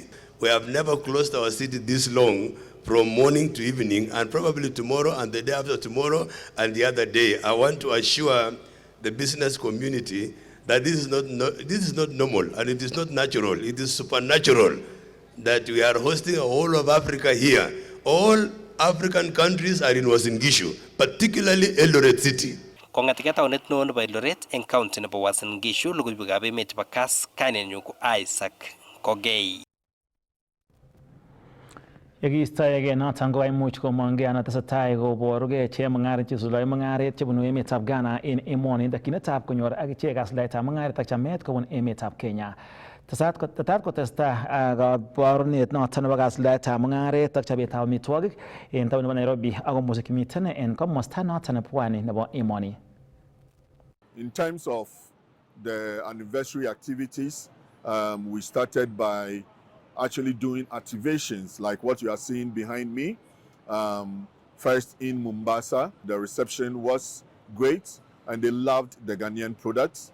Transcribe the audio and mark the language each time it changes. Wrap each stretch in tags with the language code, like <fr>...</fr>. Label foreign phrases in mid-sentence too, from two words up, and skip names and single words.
<en>We have never closed our city this long, from morning to evening, and probably tomorrow and the day after tomorrow and the other day. I want to assure the business community that this is not normal and it is not natural. It is supernatural that we are hosting a whole of Africa here. All African countries are in Uasin Gishu, particularly Eldoret City.</en> <kln>Kong'eteke taunet neo nebo Eldoret eng county nebo Uasin Gishu, logoiwekab emet chebo Kass, kainenyu ko Isaac Kogei. Yekiistoegei noton kokaimuch komongei anan tesetai koborugei chemung'arainik chesuldae mung'aret chebunu emetab Ghana en emoni takyinetab konyor akichek kasuldaetab mung'aret ak chamet kobun emetab Kenya. Tetat kotestai kaborunet noton nebo kasuldaetab mung'aret ak chobetab amitwogik en taon nebo Nairobi ako muche kimiten en komosta noton nebo pwani nebo emoni.</kln> <en>In terms of the anniversary activities, we started by actually doing activations like what you are seeing behind me. First in Mombasa, the reception was great and they loved the Ghanaian products.</en>